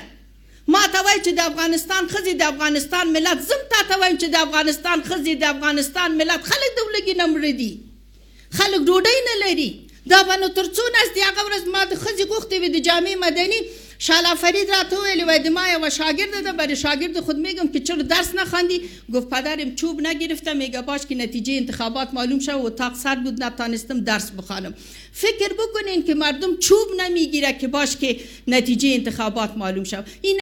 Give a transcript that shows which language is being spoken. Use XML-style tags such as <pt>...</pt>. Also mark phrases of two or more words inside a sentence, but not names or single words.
<ps>ما ته وایي چې د افغانستان ښځې، د افغانستان ملت. زه هم تا ته وایم چې د افغانستان ښځې، د افغانستان ملت. خلک د ولږې نه مړه دي، خلک ډوډۍ نه لري. دا به نو تر څو ناست دي؟ هغه ورځ ما د ښځې غوښتې وې د جامع مدني، شالا فرید راته وویل وای د ما یوه شاگرده ده،</ps> <fa>برای شاگرد خود میگم که چرا درس نخواندی؟ گفت پدرم چوب نگرفتم. میگه باش که نتیجه انتخابات معلوم شد و اتاق سرد بود، نتانستم درس بخوانم. فکر بکنین که مردم چوب نمیگیره که باش که نتیجه انتخابات معلوم شد. این</fa>